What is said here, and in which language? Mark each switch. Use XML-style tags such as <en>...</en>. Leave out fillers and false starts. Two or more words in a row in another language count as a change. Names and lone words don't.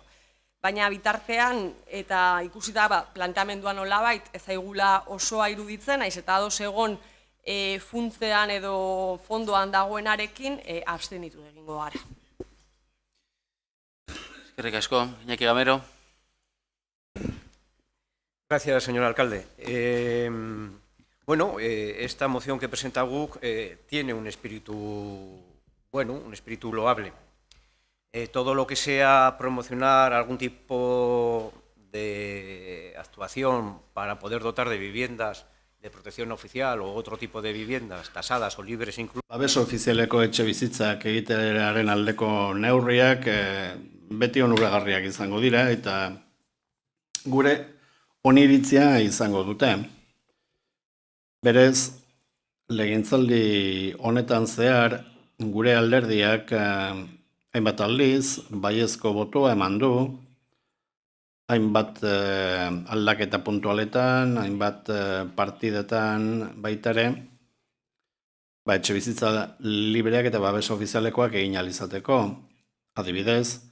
<eu>Baina bitartean eta ikusita planteamenduan nolabait ez zaigula osoa iruditzen, naiz eta ados egon funtzean edo fondoan dagoenarekin abstenitu egingo gara. Eskerrik asko, Iñaki Gamero.</eu> <es>Gracias, señor alcalde. Esta moción que presenta GUC tiene un espíritu bueno, un espíritu loable. Todo lo que sea promocionar algún tipo de actuación para poder dotar de viviendas de protección oficial o otro tipo de viviendas tasadas o libres incluso.</es> <eu>Babes ofizialeko etxe bizitzak egitearen aldeko neurriak beti onuragarriak izango dira eta gure oniritzia izango dute. Berez, legegintzaldi honetan zehar gure alderdiak hainbat aldiz, baiezko botoa eman du, hainbat aldaketa puntualetan, hainbat partidetan baitare, etxe bizitza libreak eta babes ofizialekoak egin ahal izateko.</eu>